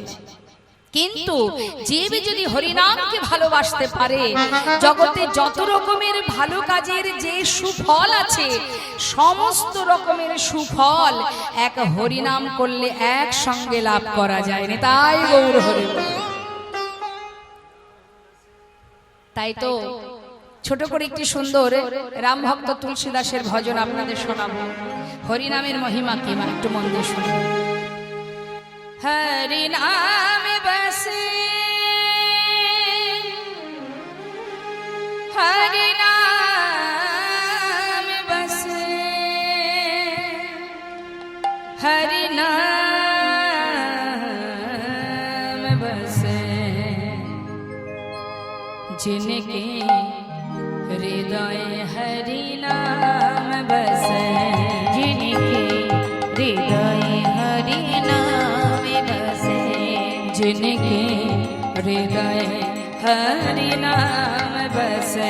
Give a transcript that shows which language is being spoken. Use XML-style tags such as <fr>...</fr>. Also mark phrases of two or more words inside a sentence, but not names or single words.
<bn>কিন্তু জীব যদি হরিনামকে ভালোবাসতে পারে, জগতে যত রকমের ভালো কাজের যে সুফল আছে, সমস্ত রকমের সুফল এক হরিনাম করলে একসঙ্গে লাভ করা যায় না। তাই গৌর হরি। তাই তো ছোট করে একটি সুন্দর রাম ভক্ত তুলসী দাসের ভজন আপনাদের শোনাবো। হরিনামের মহিমা কি, মা একটু মন দিয়ে শুনুন।</bn> <hi>हरि नाम बसे, हरि नाम बसे, हरि नाम बसे, जिनके हृदय हरि नाम बसे, जिनके हृदय हरि नाम बसे, जिनके हृदय हरि नाम बसे,</hi>